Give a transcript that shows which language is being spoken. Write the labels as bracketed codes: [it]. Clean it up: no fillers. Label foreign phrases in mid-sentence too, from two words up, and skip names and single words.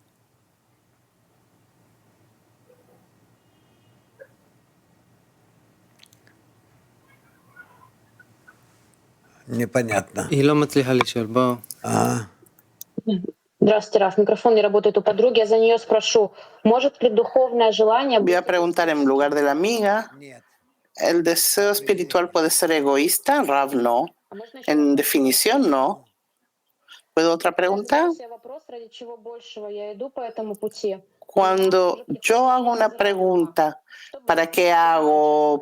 [ru] Непонятно. Здравствуйте, Раф. Микрофон не работает у подруги. Я за нее спрошу, может ли духовное желание... [es] Voy a preguntar en lugar de la amiga. ¿El deseo espiritual puede ser egoísta? Rav, no. En definición, no. ¿Puedo otra pregunta? Cuando yo hago una pregunta, ¿para qué hago?